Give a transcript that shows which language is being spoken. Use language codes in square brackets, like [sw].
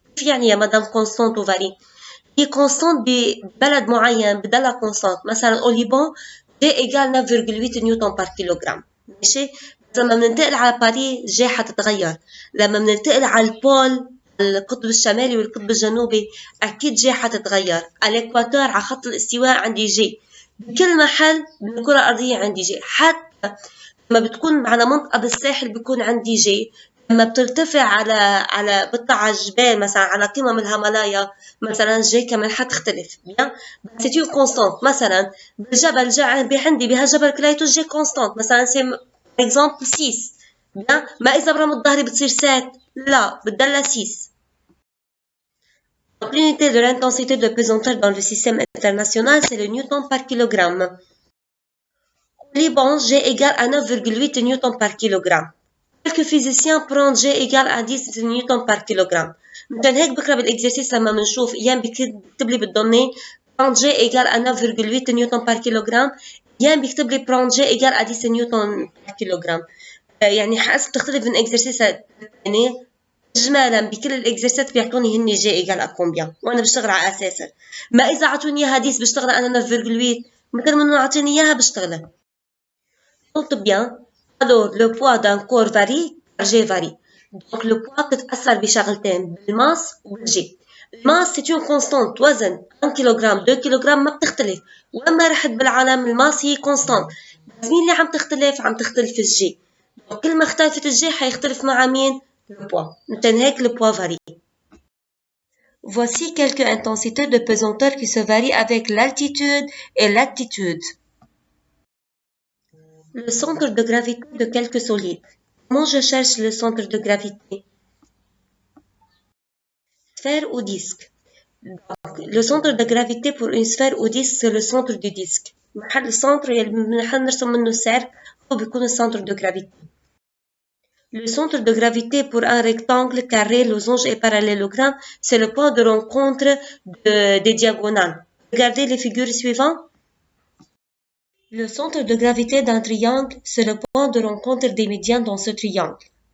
[ar] كيف يعني يا مدام [fr] constante ou varie؟ [ar] هي constante ببلد معين بضلها constante. [fr] مثلا au Liban G égale 9,8 نيوتن par kilogramme. [ar] ماشي؟ لما بننتقل على باريس G حتتغير. لما بننتقل على البول القطب الشمالي والقطب الجنوبي أكيد G حتتغير. على الإكواتور على خط الاستواء عندي G. بكل محل بالكرة الأرضية عندي G. حتى لما بتكون على منطقة بالساحل بيكون عندي G. لما بترتفع على بتطلع على الجبال مثلا على قمم الهيمالايا مثلا G كمان حتختلف. بيان بس [fr] c'est une constante. [ar] مثلا بالجبل عندي بهالجبل كليته G constante. مثلا سي exemple 6. بيان ما إذا برمت ظهري بتصير 7 لا بتضلها 6. [fr] L'unité de l'intensité de pesanteur dans le système international, c'est le newton par kilogramme. Au Liban, G égale à 9,8 newton par kilogramme. Quelques physiciens prennent G égale à 10 newton par kilogramme. [ar] مشان هيك بكره بالاكزرسيس لما بنشوف ايام بيكتب لي [fr] بالدوني prendre G égale à 9,8 newton par kilogramme [ar] ايام بيكتب لي [fr] prendre G égale à 10 newton par kilogramme. [ar] يعني حسب تختلف من اكزرسيس يعني إجمالا بكل الإكزرسات بيعطوني هني [fr] G égale à combien [ar] وأنا بشتغل على أساسها. ما إذا عطوني إياها 10 بشتغل أنا 9,8 مثل ما أعطوني إياها بشتغلها. [fr] Note bien. Alors, le poids d'un corps varie car G varie. [ar] Donc, [fr] le poids [ar] بتتأثر بشغلتين بالماس والجي. الماس [fr] c'est une constante. [ar] وزن 1 كيلوغرام 2 كيلوغرام ما بتختلف. وين ما رحت بالعالم الماس هي constante. بس مين اللي عم تختلف؟ عم تختلف الجي. كل ما اختلفت الجي حيختلف مع مين؟ [fr] le poids. [ar] مشان هيك [fr] le poids varie. Voici quelques intensités de pesanteur qui se varient avec l'altitude et l'attitude. Le centre de gravité de quelques solides. Comment je cherche le centre de gravité? Sphère ou disque. Donc, le centre de gravité pour une sphère ou disque, c'est le centre du disque. [ar] Le centre اللي نرسم منه السيرك هو بيكون ال [fr] centre de gravité. Le centre de gravité pour un rectangle, carré, losange et parallélogramme, c'est le point de rencontre des diagonales. Regardez les figures suivantes. Le centre de gravité d'un triangle, c'est le point de rencontre des médians dans ce triangle.